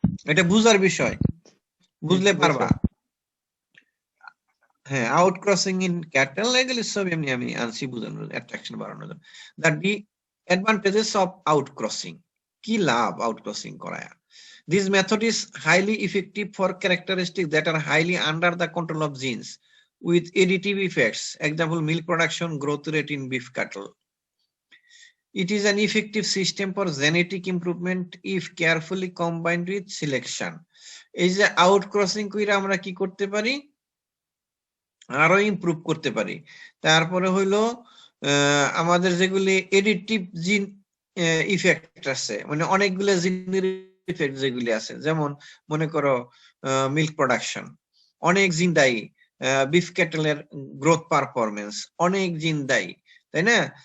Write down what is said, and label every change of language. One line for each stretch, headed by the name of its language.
Bangla: এটা বুঝার বিষয়, বুঝলে পারবা। হ্যাঁ,
English: out crossing in cattle
Bangla: এগুলি সব এমনি আমি আনসি বোঝানোর, অ্যাট্রাকশন বাড়ানোর জন্য।
English: the advantages of out crossing,
Bangla: কি লাভ আউট ক্রসিং করায়?
English: This method is highly effective for characteristics that are highly under the control of genes with additive effects. Example, milk production, growth rate in beef cattle. It is an effective system for genetic improvement if carefully combined with selection.
Bangla: এই যে out crossing কইরা আমরা কি করতে পারি, আরো improve করতে পারি। তারপরে হইলো আমাদের যেগুলি এডিটিভ জিন ইফেক্ট আছে, মানে অনেকগুলো জিনের ইফেক্ট যেগুলি আছে, যেমন মনে করো মিল্ক প্রোডাকশন, অনেক জিন দায়ী, বিফ ক্যাটেলের গ্রোথ পারফরমেন্স, অনেক জিন দায়ী, তাই না?